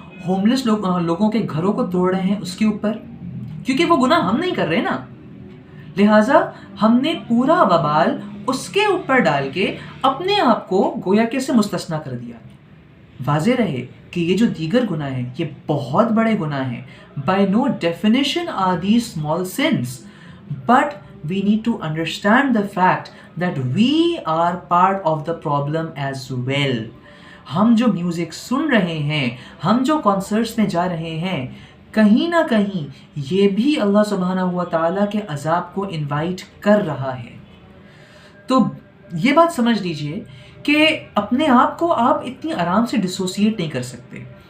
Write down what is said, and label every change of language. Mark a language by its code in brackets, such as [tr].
[hi] Homeless लोगों के घरों को तोड़ रहे हैं उसके ऊपर, क्योंकि वो गुनाह हम नहीं कर रहे ना, लिहाजा हमने पूरा वबाल उसके ऊपर डाल के अपने आप को गोया के से मुस्तस्ना कर दिया। वाज़े रहे कि ये जो दीगर गुनाह हैं ये बहुत बड़े गुनाह हैं। [en] By no definition are these small sins, but we need to understand the fact that we are part of the problem as well. [hi] हम जो म्यूज़िक सुन रहे हैं, हम जो कॉन्सर्ट्स में जा रहे हैं, कहीं ना कहीं ये भी अल्लाह सुब्हानहू व तआला के अज़ाब को इनवाइट कर रहा है। तो ये बात समझ लीजिए कि अपने आप को आप इतनी आराम से डिसोसिएट नहीं कर सकते।